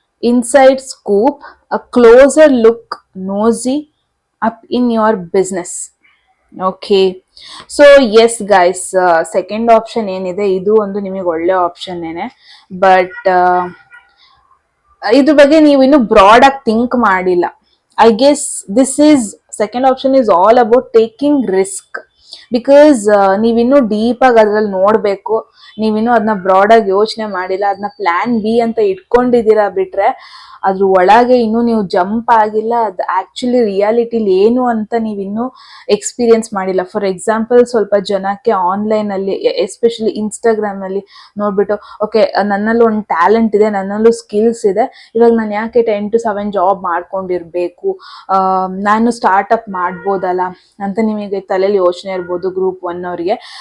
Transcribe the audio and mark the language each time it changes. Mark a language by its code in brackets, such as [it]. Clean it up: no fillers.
[en] Inside scoop, a closer look, nosy up in your business. [kn] Okay, so yes guys, second option ಏನಿದೆ ಇದು ಒಂದು ನಿಮಗೆ ಒಳ್ಳೆ ಆಪ್ಷನ್ನೇನೆ. ಬಟ್ ಇದ್ರ ಬಗ್ಗೆ ನೀವು ಇನ್ನೂ ಬ್ರಾಡ್ ಆಗಿ ಥಿಂಕ್ ಮಾಡಿಲ್ಲ. [en] I guess this is second option is all about taking risk. [kn] Because ನೀವಿನ್ನೂ ಡೀಪ್ ಆಗಿ ಅದ್ರಲ್ಲಿ ನೋಡಬೇಕು, ನೀವಿನ್ನೂ ಅದನ್ನ ಬ್ರಾಡ್ ಆಗಿ ಯೋಚನೆ ಮಾಡಿಲ್ಲ, ಅದನ್ನ ಪ್ಲಾನ್ ಬಿ ಅಂತ ಇಟ್ಕೊಂಡಿದ್ದೀರಾ. ಬಿಟ್ರೆ ಅದ್ರ ಒಳಗೆ ಇನ್ನೂ ನೀವು ಜಂಪ್ ಆಗಿಲ್ಲ, ಅದು ಆಕ್ಚುಲಿ ರಿಯಾಲಿಟಿಲಿ ಏನು ಅಂತ ನೀವಿನ್ನೂ ಎಕ್ಸ್ಪೀರಿಯನ್ಸ್ ಮಾಡಿಲ್ಲ. ಫಾರ್ ಎಕ್ಸಾಂಪಲ್, ಸ್ವಲ್ಪ ಜನಕ್ಕೆ ಆನ್ಲೈನಲ್ಲಿ ಎಸ್ಪೆಷಲಿ ಇನ್ಸ್ಟಾಗ್ರಾಮ್ನಲ್ಲಿ ನೋಡ್ಬಿಟ್ಟು, ಓಕೆ ನನ್ನಲ್ಲೂ ಒಂದು ಟ್ಯಾಲೆಂಟ್ ಇದೆ, ನನ್ನಲ್ಲೂ ಸ್ಕಿಲ್ಸ್ ಇದೆ, ಇವಾಗ ನಾನು ಯಾಕೆ 10 to 7 ಜಾಬ್ ಮಾಡ್ಕೊಂಡಿರ್ಬೇಕು, ನಾನು ಸ್ಟಾರ್ಟಪ್ ಮಾಡ್ಬೋದಲ್ಲ ಅಂತ ನಿಮಗೆ ತಲೆಯಲ್ಲಿ ಯೋಚನೆ ಇರ್ಬೋದು ಗ್ರೂಪ್ 1 ಅವರಿಗೆ.